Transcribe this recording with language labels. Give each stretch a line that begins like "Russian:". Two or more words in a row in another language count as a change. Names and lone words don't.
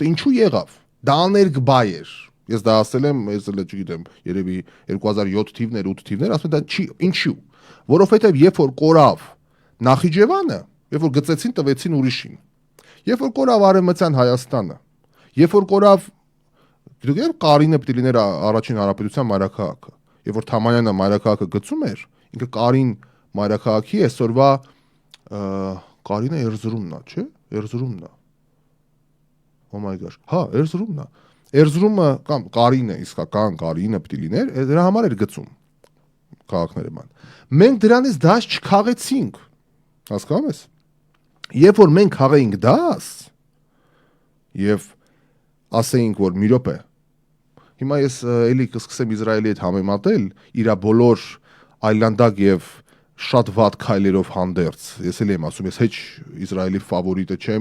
Armenian: ինչու եղավ։ Դա աներկբա էր։ Ես դա ասել եմ, ես էլ չգիտեմ, երևի 2007 թիվներ, 8 թիվներ, ասում եմ դա չի, ինչու։ Որովհետև երբ որ կորավ Նախիջևանը, երբ որ գծեցին տվեցին ուրիշին։ Երբ որ կորավ Արևմտյան Հայաստանը, երբ որ կորավ գիտեք Կարինը պիտի լիներ առաջին հանրապետության մայրաքաղաքը, երբ որ Թամանյանը մայրաքաղաքը գծում էր, ինքը Կարին մայրաքաղաքի այսօրվա Կարինը Էրզրումն է, չէ՞։ Էրզրումն է։
English: Oh my gosh,
Armenian: հա, Էրզրումն է։ Էրզրումը կամ Կարինը, իսկական Կարինը պիտի լիներ, դրա համար էր գծում քաղաքները ման։ Մենք դրանից դաս չքաղեցինք։ Հասկանում ես։ Երբ որ մենք քաղեինք դաս եւ ասեինք, որ մի րոպե, հիմա ես էլի կսկսեմ Իսրայելի հետ համեմատել, իրա բոլոր այլանդակ եւ շատ վատ քայլերով հանդերձ։ Ես էլ եմ ասում, ես հեչ Իսրայելի ֆավորիտը չեմ,